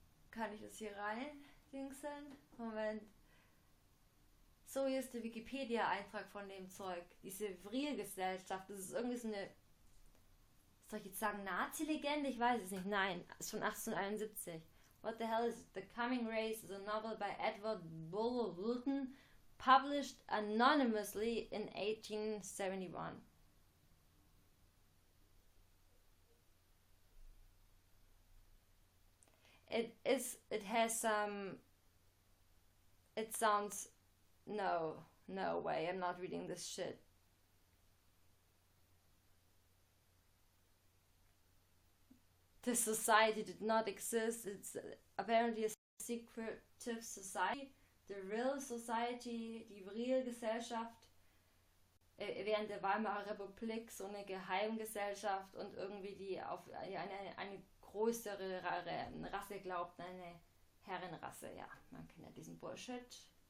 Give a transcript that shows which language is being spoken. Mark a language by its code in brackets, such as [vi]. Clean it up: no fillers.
[de] Kann ich das hier rein dingsen? Moment. So, hier ist der Wikipedia-Eintrag von dem Zeug. Diese Vril-Gesellschaft, das ist irgendwie so eine, soll ich jetzt sagen, Nazi-Legende? Ich weiß es nicht. Nein, ist von 1871. [en] What the hell is it? The Coming Race is a novel by Edward Bulwer Lytton, published anonymously in 1871. It has some, it sounds, no way, I'm not reading this shit. This society did not exist. It's apparently a secretive society. [de] The Real Society, die Vril-Gesellschaft, während der Weimarer Republik so eine Geheimgesellschaft und irgendwie die auf eine größere Rasse glaubt, eine Herrenrasse. Ja, man kennt ja diesen Bullshit.